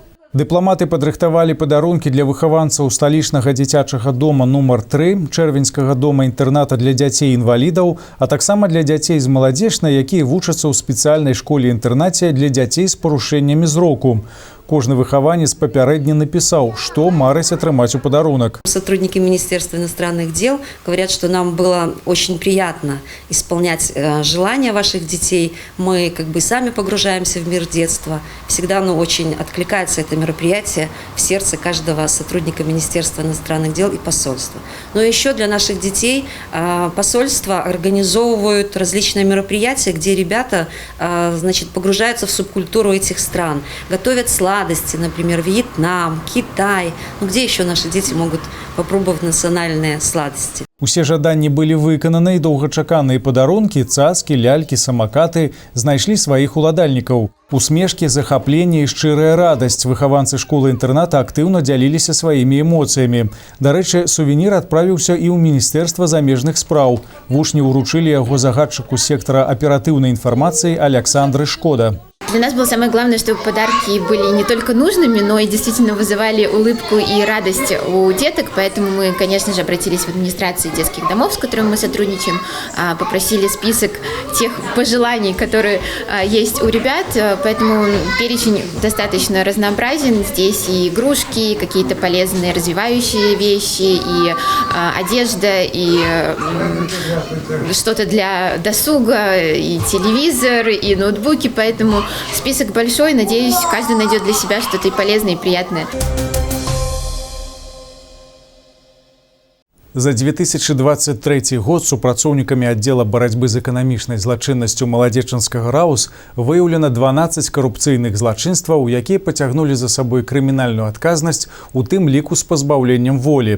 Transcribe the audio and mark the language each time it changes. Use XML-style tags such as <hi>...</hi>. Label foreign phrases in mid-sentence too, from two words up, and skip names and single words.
<be>Дыпламаты падрыхтавалі падарункі для выхаванцаў сталічнага дзіцячага дома нумар 3, чэрвеньскага дома-інтэрната для дзяцей-інвалідаў, а таксама для дзяцей з маладзечнай, якія вучацца ў спецыяльнай школе-інтэрнаце для дзяцей з парушэннямі зроку. Кожны выхаванец папярэдне</be> <ru>написал, что</ru> <be>марыць атрымаць у подарунок.</be> <ru>Сотрудники Министерства иностранных дел говорят, что нам было очень приятно исполнять желания ваших детей. Мы сами погружаемся в мир детства. Всегда очень откликается это мероприятие в сердце каждого сотрудника Министерства иностранных дел и посольства. Но еще для наших детей посольства организовывают различные мероприятия, где ребята погружаются в субкультуру этих стран, готовят сладости, например, Вьетнам, Китай. Где еще наши дети могут попробовать национальные сладости?</ru> <be>Усе жаданні былі выкананы, і доўгачаканыя падарункі, цацкі, лялькі, самакаты знайшлі сваіх уладальнікаў. Усмешкі, захапленне і шчырая радасць. Выхаванцы школы-інтэрната актыўна дзяліліся сваімі эмоцыямі. Дарэчы, сувенір адправіўся і ў Міністэрства замежных спраў. Вучні ўручылі яго загадчыку сектара аператыўнай інфармацыі Александры Шкода.</be> <ru>Для нас было самое главное, чтобы подарки были не только нужными, но и действительно вызывали улыбку и радость у деток. Поэтому мы, конечно же, обратились в администрации детских домов, с которыми мы сотрудничаем, попросили список тех пожеланий, которые есть у ребят. Поэтому перечень достаточно разнообразен. Здесь и игрушки, и какие-то полезные развивающие вещи, и одежда, и что-то для досуга, и телевизор, и ноутбуки. Поэтому список большой, надеюсь, каждый найдет для себя что-то и полезное, и приятное.</ru> <be>За 2023 год супрацоўнікамі аддзела барацьбы з эканамічнай злачыннасцю маладзечанскага РАУС выяўлена 12 карупцыйных злачынстваў, якія пацягнулі за сабой крымінальную адказнасць, у тым ліку з пазбаўленнем волі.</be>